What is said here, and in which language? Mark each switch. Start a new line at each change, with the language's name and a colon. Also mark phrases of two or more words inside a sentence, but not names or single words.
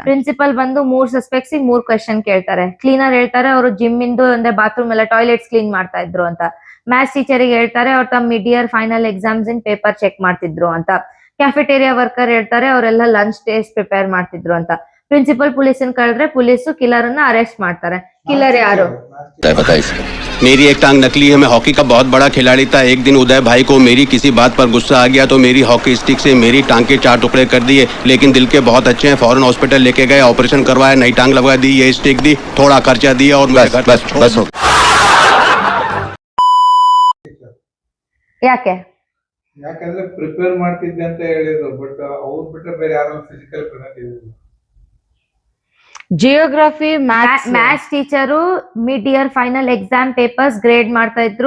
Kannada: ಪ್ರಿನ್ಸಿಪಲ್ ಬಂದು 3 ಸಸ್ಪೆಕ್ಟ್ಸ್ 3 ಕ್ವೆಶ್ಚನ್ ಕೇಳ್ತಾರೆ. ಕ್ಲೀನರ್ ಹೇಳ್ತಾರೆ ಅವರು ಜಿಮ್ ಇಂದು ಅಂದ್ರೆ ಬಾತ್ರೂಮ್ ಎಲ್ಲ ಟಾಯ್ಲೆಟ್ಸ್ ಕ್ಲೀನ್ ಮಾಡ್ತಾ ಇದ್ರು ಅಂತ. ಮ್ಯಾಥ್ಸ್ ಟೀಚರಿಗೆ ಹೇಳ್ತಾರೆ ಅವ್ರು ತಮ್ಮ
English: mid year final exams in paper
Kannada: ಚೆಕ್ ಮಾಡ್ತಿದ್ರು ಅಂತ.
English: cafeteria worker
Kannada: ಹೇಳ್ತಾರೆ ಅವರೆಲ್ಲ
English: lunch taste prepare
Kannada: ಮಾಡ್ತಿದ್ರು ಅಂತ. ಪ್ರಿನ್ಸಿಪಲ್ ಪೊಲೀಸನ್ ಕರೆದ್ರೆ ಪೊಲೀಸು ಕಿಲ್ಲರ್ ಅನ್ನ ಅರೆಸ್ಟ್ ಮಾಡ್ತಾರೆ. ಕಿಲ್ಲರ್ ಯಾರು?
Hindi: मेरी एक टांग नकली है, मैं हॉकी का बहुत बड़ा खिलाड़ी था। एक दिन उदय भाई को मेरी किसी बात पर गुस्सा आ गया तो मेरी
English: hockey stick
Hindi: से मेरी टांग के 4 टुकड़े कर दिए, लेकिन दिल के बहुत अच्छे हैं। फौरन हॉस्पिटल लेके गए, ऑपरेशन करवाया, नई टांग लगवा दी, ये स्टिक दी, थोड़ा खर्चा दिया और बस हो।
Kannada: ಯಾಕೆ? ಯಾಕಂದ್ರೆ ಪ್ರಿಪೇರ್ ಮಾಡ್ತಿದ್ದೆ ಅಂತ ಹೇಳಿದ್ರು, ಬಟ್ ಅವ್ರು ಬಿಟ್ರೆ ಬೇರೆ ಯಾರು
English: physical prepare.
Kannada: ಜಿಯೋಗ್ರಫಿ ಮ್ಯಾಥ್ಸ್ ಟೀಚರು
English: mid year final exam papers grade
Kannada: ಮಾಡ್ತಾ ಇದ್ರು.